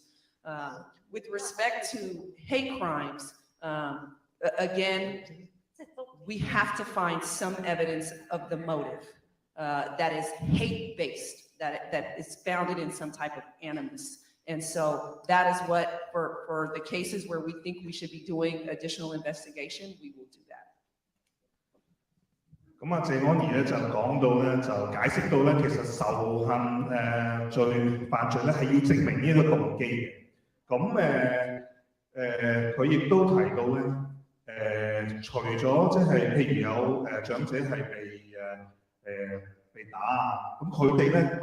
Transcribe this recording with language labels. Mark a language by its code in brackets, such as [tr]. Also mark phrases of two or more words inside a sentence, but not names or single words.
[en] With respect to hate crimes, again, we have to find some evidence of the motive that is hate-based, that is founded in some type of animus. And so that is what, for the cases where we think we should be doing additional investigation, we will do that. [yue] 咁啊，謝安儀咧就講到咧，就解釋到咧，其實仇恨犯罪咧係要證明呢一個動機嘅。咁佢亦都提到咧，除咗即係譬如有長者係被打啊，咁佢哋咧。